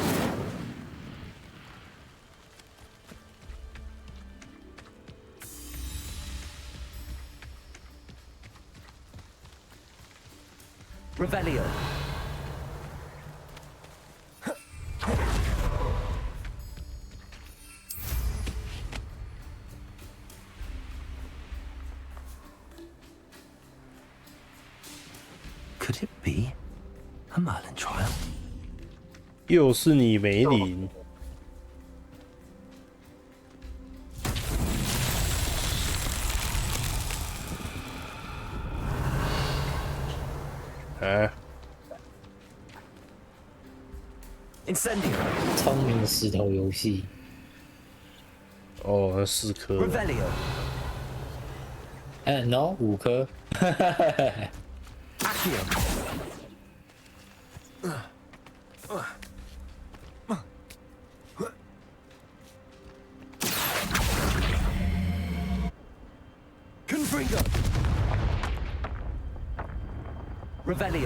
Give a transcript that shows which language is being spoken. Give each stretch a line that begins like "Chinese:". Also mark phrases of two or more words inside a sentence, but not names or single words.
English: Revelio. Could it be a Merlin trial?
Chinese: 又是你梅林。啊！
English: Incendio.
Chinese: 聪明石头游戏。哦，那4颗。
English: Revelio.
Chinese: No， 5颗。
English: Accio. Confringo. Revelio.